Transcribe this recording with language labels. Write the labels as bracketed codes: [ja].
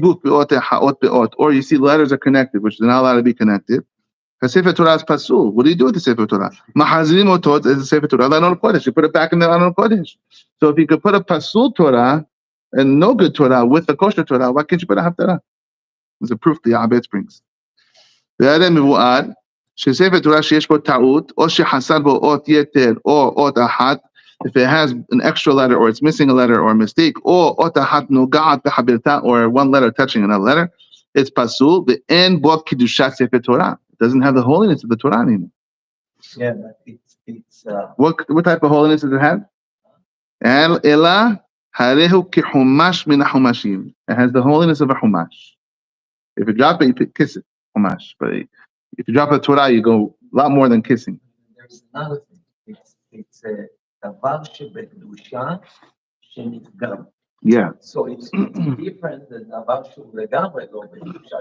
[en] Or you see letters are connected, which they're not allowed to be connected. The Sefer Torah is pasul. What do you do with the Sefer Torah? [he] Mahazrim otot [en] is the Sefer Torah, aron kodesh. You put it back in the aron kodesh. So if you could put a pasul Torah and no good Torah with the kosher Torah, why can't you put a haftarah? There's a proof the Abed brings. [he] שספר תורה שיש בו טעות, או שחסר בו אות יתר, או אות אחת, [en] if it has an extra letter, or it's missing a letter, or a mistake, [he] או אות אחת נוגעת בחברתה, [en] or one letter touching another letter, it's pasul, [he] ואין בו קידושת ספר תורה. [en] It doesn't have the holiness of the Torah anymore. Yeah, but it's what type of holiness does it have? [he] אלא הריהו כחומש מן החומשים. [en] It has the holiness of a chumash. If you drop it, you kiss it, chumash. But if you drop a Torah, you go a lot more than kissing. There's another thing. It's a [he] דבר שבקדושה שנפגם. [en] Yeah. So it's different than [he] דבר שהוא לגמרי לא בקדושה.